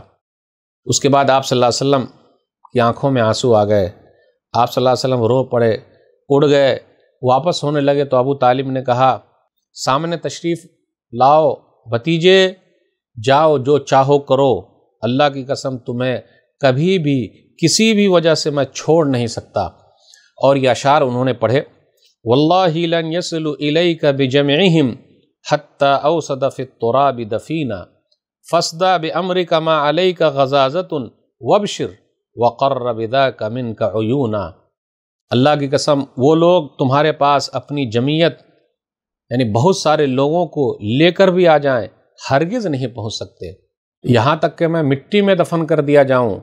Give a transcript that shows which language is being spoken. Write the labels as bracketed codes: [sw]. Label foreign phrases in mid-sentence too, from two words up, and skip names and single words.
[ur] اس کے بعد آپ [ar] صلی اللہ علیہ وسلم [ur] کی آنکھوں میں آنسو آ گئے، آپ [ar] صلی اللہ علیہ وسلم [ur] رو پڑے، اڑ گئے، واپس ہونے لگے تو ابو طالب نے کہا، سامنے تشریف لاؤ بھتیجے، جاؤ جو چاہو کرو، اللہ کی قسم تمہیں کبھی بھی کسی بھی وجہ سے میں چھوڑ نہیں سکتا۔ اور یہ اشعار انہوں نے پڑھے، [ar] واللہ لن یصلوا الیک بجمعہم حتی اوسد فی التراب دفینا فاصدع بامرک ما علیک غضاضۃ وابشر وقر بذاک منک عیونا۔ [ur] اللہ کی قسم وہ لوگ تمہارے پاس اپنی جمعیت یعنی بہت سارے لوگوں کو لے کر بھی آ جائیں، ہرگز نہیں پہنچ سکتے، یہاں تک کہ میں مٹی میں دفن کر دیا جاؤں۔